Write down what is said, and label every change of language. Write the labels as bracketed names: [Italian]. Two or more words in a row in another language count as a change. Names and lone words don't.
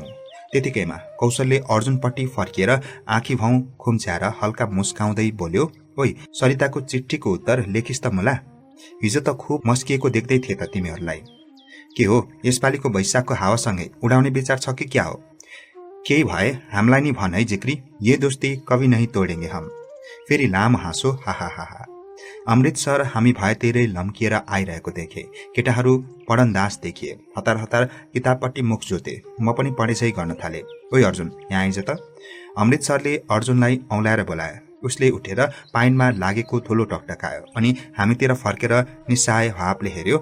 [Nepali] त्यतिकैमा कौशलले अर्जुनपट्टि फर्किएर आँखी भाउ खुम्च्याएर हल्का मुस्काउँदै बोल्यो, ओइ सरिताको चिठ्ठीको उत्तर लेखिस् त मुला? हिजो त खुब मस्किएको देख्दै थिए त तिमीहरूलाई। के हो यसपालिको वैशाखको हावासँगै उडाउने विचार छ कि क्या हो? केही भए हामीलाई नि भन है जिक्री, [Hindi] ये दोस्ती कभी नहीं तोडेंगे हम। [Nepali] फेरि लामो हाँसो, हाहा। अमृतसर हामी भएतिरै लम्किएर आइरहेको देखे। केटाहरू पढनदास देखिए। हतार हतार किताबपट्टि मुख जोते। म पनि पढेझै गर्न थाले। ओइ अर्जुन यहाँ आइज त। अमृतसरले अर्जुनलाई औँल्याएर बोलायो। उसले उठेर पाइनमा लागेको धुलो टकटकायो अनि हामीतिर फर्केर निस्साय भावले हेर्यो।